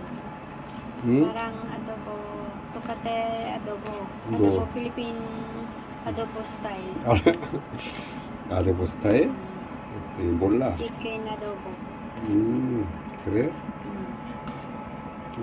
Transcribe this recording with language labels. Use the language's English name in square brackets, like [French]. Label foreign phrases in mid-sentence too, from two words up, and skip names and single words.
[Korean] 응? [Filipino] Parang adobo, tukate adobo. [Korean] 뭐? [English] Adobo Philippine adobo style. [Korean] 아르보 스타일? 몰라. [English] Chicken adobo. [Korean] 그래? Mm.